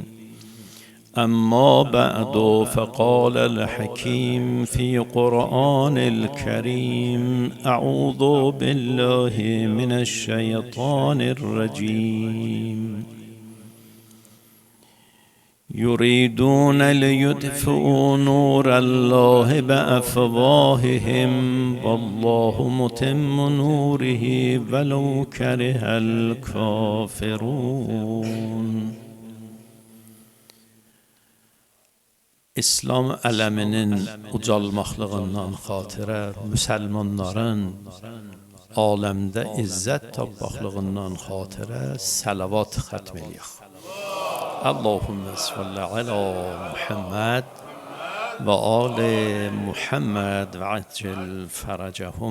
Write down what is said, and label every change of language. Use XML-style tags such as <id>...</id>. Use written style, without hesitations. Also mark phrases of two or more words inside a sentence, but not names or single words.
<ar>أما بعد فقال الحكيم في قرآن الكريم أعوذ بالله من الشيطان الرجيم يريدون ليطفئوا نور الله بأفواههم والله متم نوره ولو كره الكافرون.</ar> <az>İslam aləminin ucalmaqlığından xatirə müsəlmanların aləmdə izzət tapmaqlığından xatirə salavat xətm eləyək.</az> <ar>اللهم صل على محمد و آل محمد و عجل فرجهم.</ar>